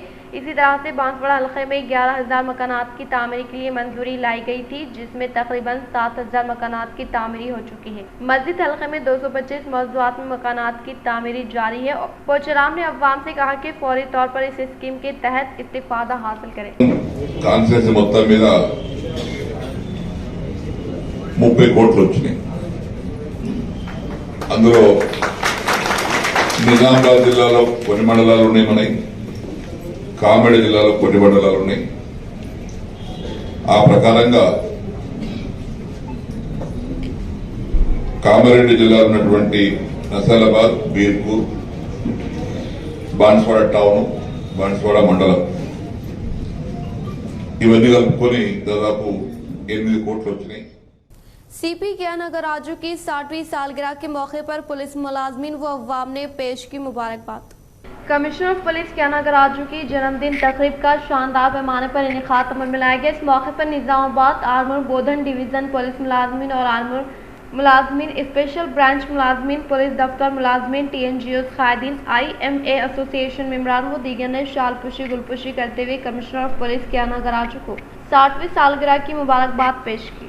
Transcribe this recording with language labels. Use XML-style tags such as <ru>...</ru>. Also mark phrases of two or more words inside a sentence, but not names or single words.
<ur>اسی طرح سے بانسواڑہ حلقے میں 11,000 مکانات کی تعمیر کے لیے منظوری لائی گئی تھی، جس میں تقریباً 7,000 مکانات کی تعمیری ہو چکی ہے۔ مزید حلقے میں 225 موضوعات میں مکانات کی تعمیری جاری ہے۔ پوچرام نے عوام سے کہا کہ فوری طور پر اس اسکیم کے تحت استفادہ حاصل کریں۔</ur> <te>కాన్ఫరెన్స్ మొత్తం మీద 30 కోట్లు వచ్చినాయి। అందులో నిజామాబాద్ జిల్లాలో కొన్ని మండలాలు ఉన్నాయి, మనకి కామారెడ్డి జిల్లాలో కొన్ని మండలాలు ఉన్నాయి। ఆ ప్రకారంగా కామారెడ్డి జిల్లాలో ఉన్నటువంటి నసాలాబాద్, బీర్పూర్, బాన్స్వాడ టౌన్, బాన్స్వాడ మండలం ఇవన్నీ కలుపుకొని దాదాపు 8 కోట్లు వచ్చినాయి।</te> <ur>CP گیان اگراجو کی 60ویں سالگرہ کے موقعے پر پولیس ملازمین و عوام نے پیش کی مبارکباد.</ur> <en>Commissioner of Police</en> <ur>گیان اگراجو کی جنم دن تقریب کا شاندار پیمانے پر انعقاد عمل میں لایا گیا. اس موقعے پر نظام آباد آرمور بودھن ڈویژن پولیس ملازمین اور آرمور ملازمین,</ur> <en>Special Branch</en> <ur>ملازمین، پولیس دفتر ملازمین، TNGOs قائدین، IMA ایسوسی ایشن ممبران و دیگر نے شال پوشی گل پوشی کرتے ہوئے</ur> <en>Commissioner of Police</en> <ur>گیان اگراجو کو 60ویں سالگرہ کی مبارکباد پیش کی.</ur>